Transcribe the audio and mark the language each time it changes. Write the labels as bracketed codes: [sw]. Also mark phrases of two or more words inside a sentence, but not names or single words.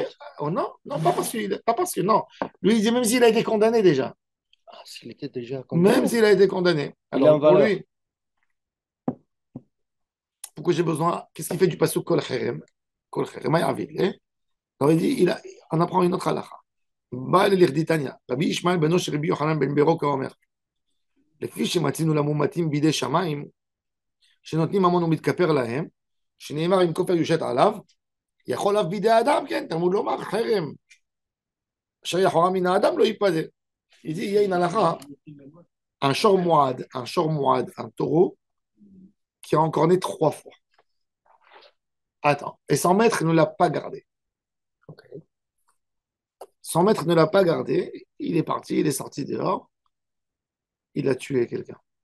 [fr] Oh, non, non, pas parce que non. Lui, il dit même s'il a été condamné déjà. Ah, s'il était déjà condamné. Même s'il a été condamné. Il est en Alors, pour valeur. lui, pourquoi j'ai besoin? Qu'est-ce qu'il fait du pasuk [he] כל חרם? כל חרם, [fr] alors il dit, on apprend une autre halakha. [he] Baal l'Irditania. Rabbi Ishmael beno של רבי יוחנן בן ברוקה אומר, לפי שמצינו למומתים בידי שמיים, שנותנים ממון ומתכפר להם, שנאמר אם כופר יושת עליו, יכול אף בידי האדם, כן, תלמוד לומר, חרם, אשר יחורה מן האדם לא ייפדה. [fr] Il dit, il y a une halakha, un [he] שור מועד, [fr] un taureau, qui a encore né 3 fois. Attends, et son maître ne l'a pas gardé. Okay. Son maître ne l'a pas gardé, il est parti, il est sorti dehors, il a tué quelqu'un.